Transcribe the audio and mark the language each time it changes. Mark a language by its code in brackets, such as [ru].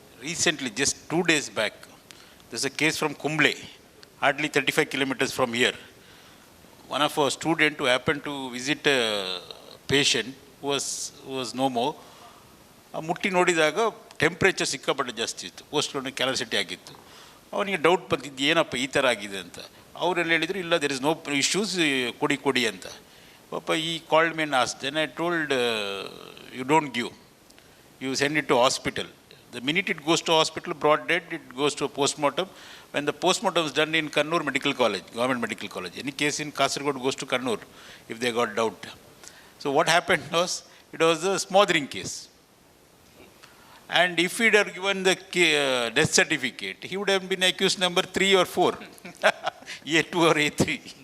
[en] Recently, just 2 days back, there's a case from Kumble, hardly 35 kilometers from here. One of our students who happened to visit a patient who was no more, [kn] ಮುಟ್ಟಿ ನೋಡಿದಾಗ temperature ಸಿಕ್ಕಾಪಟ್ಟೆ ಜಾಸ್ತಿ ಇತ್ತು, post ಕ್ಯಾಲಸಿಟಿ ಆಗಿತ್ತು. ಅವನಿಗೆ doubt ಬಂದಿದ್ದು, ಏನಪ್ಪ ಈ ಥರ ಆಗಿದೆ ಅಂತ. ಅವರೆಲ್ಲ ಹೇಳಿದರು, ಇಲ್ಲ, [en] there is no issues, [kn] ಕೊಡಿ ಅಂತ. [en] ಪಾಪ ಈ called main asked, then I told, you don't give, you send it to hospital. The minute it goes to hospital, brought dead, it goes to a postmortem. When the postmortem is done in Kannur Medical College, Government Medical College, any case in Kasaragod goes to Kannur if they got doubt. So what happened was, it was a smothering case. And if he had given the death certificate, he would have been accused number 3 or 4, A2 or A3.